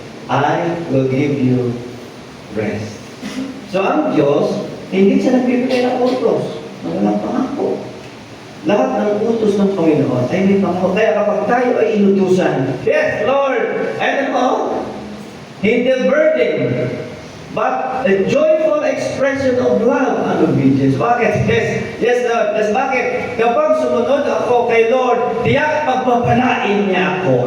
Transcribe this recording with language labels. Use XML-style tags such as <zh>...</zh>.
<en>I will give you rest.</en> <tl>So ang Diyos, hindi siya nagbibigay ng utos. Walang pangako. Lahat ng utos ng Panginoon ay may pangako. Kaya kapag tayo ay inutusan,</tl> <en>yes, Lord!</en> <tl>Ano mo? Hindi</tl> <en>burden, but a joyful expression of love and obedience.</en> <tl>Bakit?</tl> <en>Yes, Lord. Yes,</en> <tl>bakit? Kapag sumunod ako kay Lord, tiyak pagpapalain niya ako.</tl>